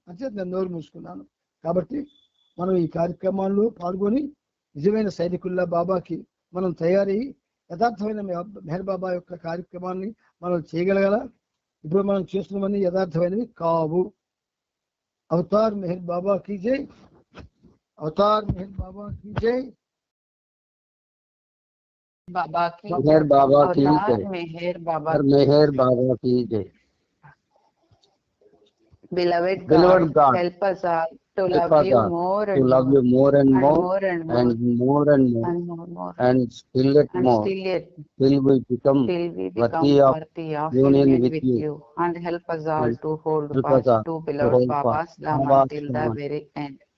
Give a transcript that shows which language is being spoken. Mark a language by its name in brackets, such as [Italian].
[Telugu] అంటే నేను నోరు మూసుకున్నాను. కాబట్టి మనం ఈ కార్యక్రమాల్లో పాల్గొని నిజమైన సైనికుల్లా బాబాకి మనం తయారయ్యి యథార్థమైన మెహర్ బాబా యొక్క కార్యక్రమాన్ని మనం చేయగలగాల. ఇప్పుడు మనం చేస్తున్నవన్నీ యథార్థమైనవి కావు. [Hindi] అవతార్ మెహర్ బాబా కీ జై, అవతార్ మెహర్ బాబా కీ జై, मेहर बाबा की जय, मेहर बाबा की जय. [English] Beloved God, help us all to love you more and more and more, and still yet more, till we become worthy of union with you, and help us all to hold fast to beloved Baba's Dhamma till the very end.